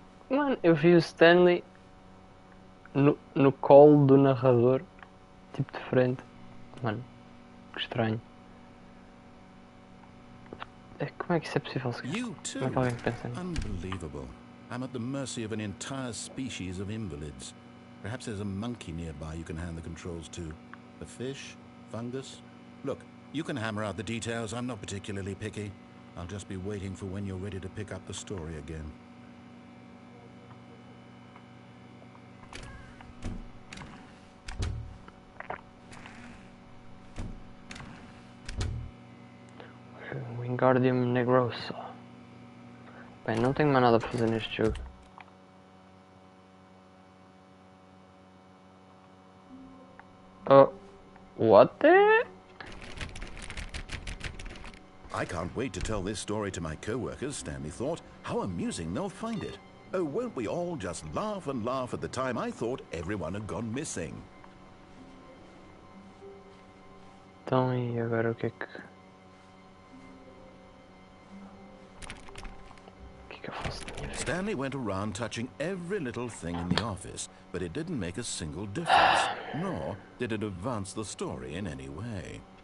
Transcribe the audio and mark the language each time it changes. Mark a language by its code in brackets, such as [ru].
[pt] Mano, eu vi o Stanley no colo do narrador, tipo de frente. Mano, que estranho. Como é que isso é possível? [en] You too? [pt] Como é que alguém pensa nisso? [en] Unbelievable. I'm at the mercy of an entire species of invalids. Perhaps there's a monkey nearby you can hand the controls to. A fish? Fungus? Look, you can hammer out the details. I'm not particularly picky. I'll just be waiting for when you're ready to pick up the story again. Wingardium Negrosa. [pt] Bem, não tenho mais nada para fazer neste jogo. [en] Oh, what the? I can't wait to tell this story to my co-workers, Stanley thought. How amusing they'll find it. Oh, won't we all just laugh and laugh at the time I thought everyone had gone missing. [pt] Então, e agora o que é que eu faço? [en] Stanley went around touching every little thing in the office, but it didn't make a single difference, nor did it advance the story in any way.